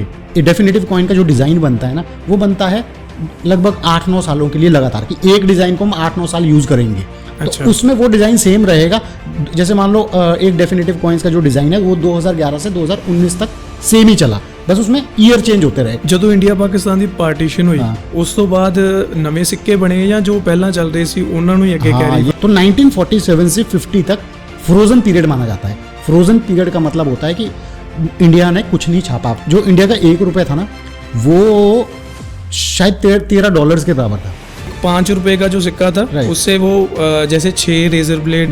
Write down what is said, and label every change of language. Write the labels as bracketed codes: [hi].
[hi] ये definitive coin का जो डिजाइन बनता है ना, वो बनता है लगभग 8-9 सालों के लिए लगातार, कि एक डिजाइन को हम 8-9 साल यूज करेंगे। अच्छा। तो उसमें वो डिजाइन सेम रहेगा। जैसे मान लो एक डेफिनेटिव कॉइन्स का जो डिजाइन है वो 2011 से 2019 तक सेम ही चला, बस उसमें ईयर चेंज होते रहे। [pa] ਜਦੋਂ ਇੰਡੀਆ ਪਾਕਿਸਤਾਨ ਦੀ ਪਾਰਟੀਸ਼ਨ ਹੋਈ ਉਸ ਤੋਂ ਬਾਅਦ ਨਵੇਂ ਸਿੱਕੇ ਬਣੇ ਜਾਂ ਜੋ ਪਹਿਲਾਂ ਚੱਲ ਰਹੇ ਸੀ ਉਹਨਾਂ ਨੂੰ ਹੀ ਅੱਗੇ ਕੈਰੀ। [hi] तो 1947 से 50 तक फ्रोजन पीरियड माना जाता है। फ्रोजन पीरियड का मतलब होता है कि इंडिया ने कुछ नहीं छापा। जो इंडिया का 1 रुपए था ना, वो शायद $13 के बराबर था। 5 रुपए का जो सिक्का था उससे वो जैसे 6 रेजर ब्लेड